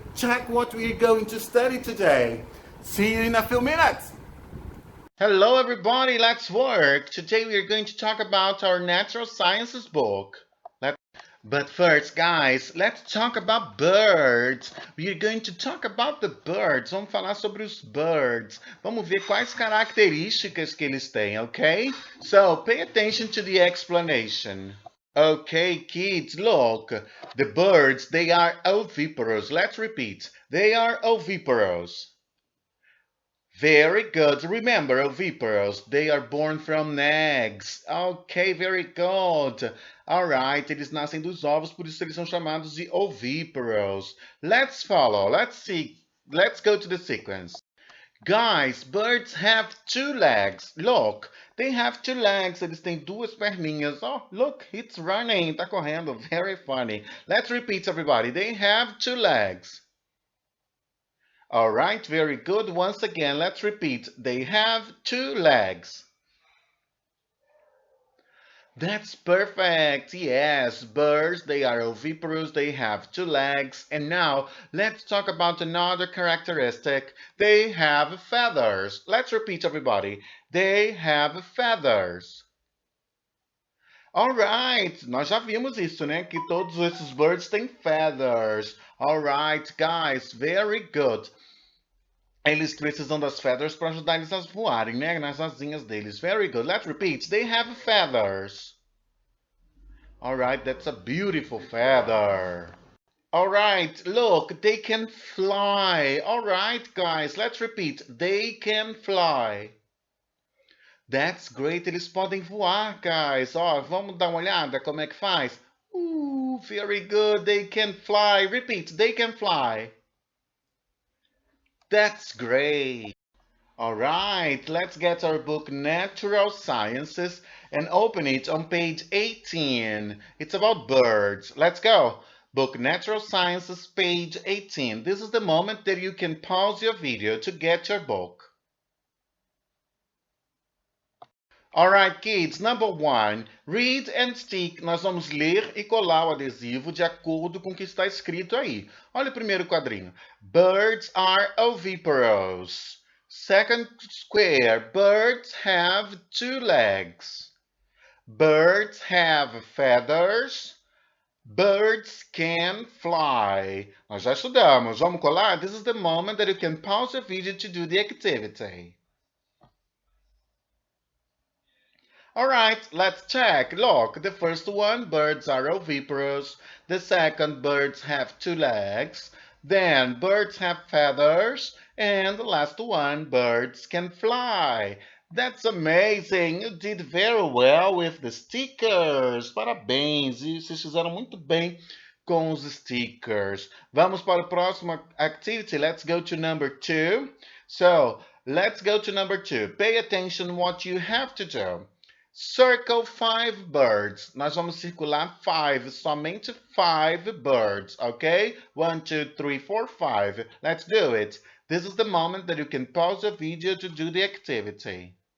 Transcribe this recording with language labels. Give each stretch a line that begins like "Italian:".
English: Check what we are going to study today. See you in a few minutes. Hello, everybody. Let's work. Today we are going to talk about our natural sciences book. But first, guys, let's talk about birds. We are going to talk about the birds.
Portuguese: Vamos falar sobre os birds. Vamos ver quais características que eles têm, okay?
English: So, pay attention to the explanation. Okay, kids, look. The birds, they are oviparous. Let's repeat. They are oviparous. Very good. Remember, oviparous, they are born from eggs. Ok, very good.
Portuguese: Alright, eles nascem dos ovos, por isso eles são chamados de oviparous.
English: Let's follow. Let's see. Let's go to the sequence. Guys, birds have two legs. Look, they have two legs.
Portuguese: Eles têm duas perninhas.
English: Oh, look, it's running.
Portuguese: Tá correndo.
English: Very funny. Let's repeat, everybody. They have two legs. All right, very good. Once again, let's repeat. They have two legs. That's perfect. Yes, birds, they are oviparous, they have two legs. And now, let's talk about another characteristic. They have feathers. Let's repeat, everybody. They have feathers.
Portuguese: All right, nós já vimos isso, né? Que todos esses birds têm feathers.
English: All right, guys, very good.
Portuguese: Eles precisam das feathers para ajudar eles a voarem, né? Nas asinhas deles.
English: Very good. Let's repeat. They have feathers. All right, that's a beautiful feather. All right, look, they can fly. All right, guys, let's repeat. They can fly. That's great.
Portuguese: Eles podem voar, guys. Ó, vamos dar uma olhada como é que faz.
English: Very good. They can fly. Repeat. They can fly. That's great. All right, let's get our book Natural Sciences and open it on page 18. It's about birds. Let's go. Book Natural Sciences, page 18. This is the moment that you can pause your video to get your book. All right, kids. Number one, read and stick.
Portuguese: Nós vamos ler e colar o adesivo de acordo com o que está escrito aí. Olha o primeiro quadrinho.
English: Birds are oviparous. Second square, birds have two legs. Birds have feathers. Birds can fly.
Portuguese: Nós já estudamos. Vamos colar?
English: This is the moment that you can pause the video to do the activity. All right, let's check. Look, the first one, birds are oviparous. The second, birds have two legs. Then, birds have feathers. And the last one, birds can fly. That's amazing! You did very well with the stickers.
Portuguese: Parabéns! E vocês fizeram muito bem com os stickers. Vamos para o próximo activity.
English: Let's go to number two. So, let's go to number two. Pay attention what you have to do. Circle five birds.
Portuguese: Nós vamos circular
English: five,
Portuguese: somente
English: five birds, okay? 1, 2, 3, 4, 5. Let's do it. This is the moment that you can pause the video to do the activity.